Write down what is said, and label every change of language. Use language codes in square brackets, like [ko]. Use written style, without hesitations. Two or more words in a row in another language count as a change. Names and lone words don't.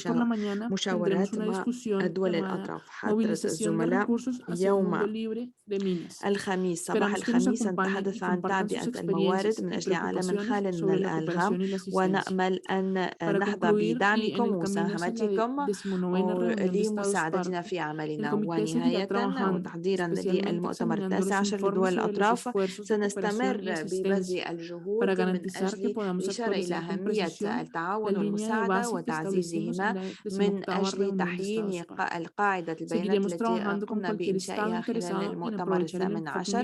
[es] mañana [ar] مشاورات [es] tendremos una [ar] مع [es] discusión [ar] دول [es] llamada [ar] الأطراف. حضرة [es] movilización de [ar] الزملاء [es] recursos hacia un mundo [ar] يوم [es] libre [ar] الخميس صباح الخميس سنتحدث عن تعبئة الموارد من أجل عالم خال من الألغام، ونأمل أن نحظى بدعمكم ومساهمتكم لمساعدتنا في عملنا. ونهاية وتحضيرا للمؤتمر التاسع عشر لدول الأطراف، سنستمر ببذل الجهود من أجل الإشارة إلى أهمية التعاون والمساعدة وتعزيزهما من أجل تحيين القاعدة البيانات التي قمنا بإنشائها خلال المؤتمر الثامن عشر.